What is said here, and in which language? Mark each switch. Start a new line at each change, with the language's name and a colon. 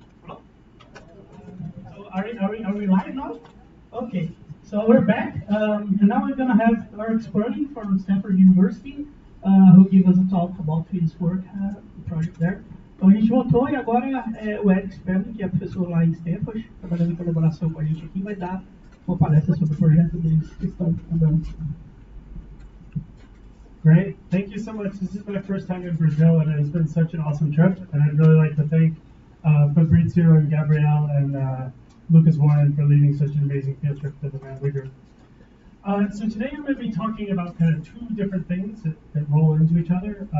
English: So are we live now? Okay, so we're back, and now we're gonna have Eric Sperling from Stanford University, who give us a talk about his work, the project there.
Portuguese: Então a gente voltou e agora o Eric Sperling, que é professor lá em Stanford, trabalhando em colaboração com a gente aqui, vai dar uma palestra sobre o projeto deles que estão andando.
English: Great. Thank you so much. This is my first time in Brazil, and it's been such an awesome trip. And I'd really like to thank Fabrizio and Gabrielle and Lucas Warren for leading such an amazing field trip to the Manly Group. So today I'm going to be talking about kind of two different things that roll into each other.